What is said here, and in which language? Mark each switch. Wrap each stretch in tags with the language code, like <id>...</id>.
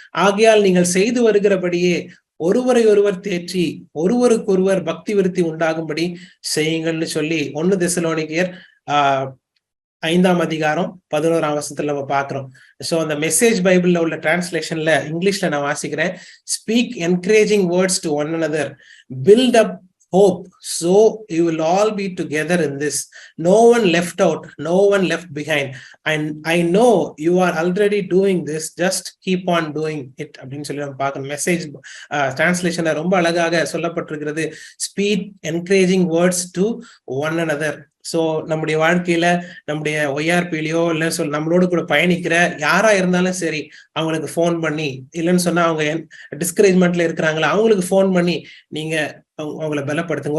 <ta>ஆகையால் நீங்கள் செய்து வருகிறபடியே ஒருவரை ஒருவர் தேற்றி ஒருவருக்கொருவர் பக்தி விருத்தி உண்டாகும்படி செய்யுங்கள்னு சொல்லி 1 தெசலோனிக்கேயர் 5:11 நம்ம பாக்குறோம். சோ அந்த மெசேஜ் பைபிள்ல உள்ள டிரான்ஸ்லேஷன்ல இங்கிலீஷ்ல நான் வாசிக்கிறேன்.</ta> <en>speak encouraging words to one another, build up hope, so you will all be together in this, no one left out, no one left behind, and I know you are already doing this, just keep on doing it</en> <ta>அப்படின்னு சொல்லி நம்ம பார்க்கணும். Message டிரான்ஸ்லேஷன்ல ரொம்ப அழகாக சொல்லப்பட்டிருக்கிறது.</ta> <en>Speak encouraging words to one another.</en> <ta>So நம்முடைய வாழ்க்கையில நம்முடைய ஒய்ஆர்பிலையோ இல்ல நம்மளோட கூட பயணிக்கிற யாரா இருந்தாலும் சரி, அவங்களுக்கு போன் பண்ணி, இல்லைன்னு சொன்னா அவங்க டிஸ்கரேஜ்மெண்ட்ல இருக்கிறாங்களா அவங்களுக்கு போன் பண்ணி நீங்க அவங்களை பலப்படுத்துங்க.</ta>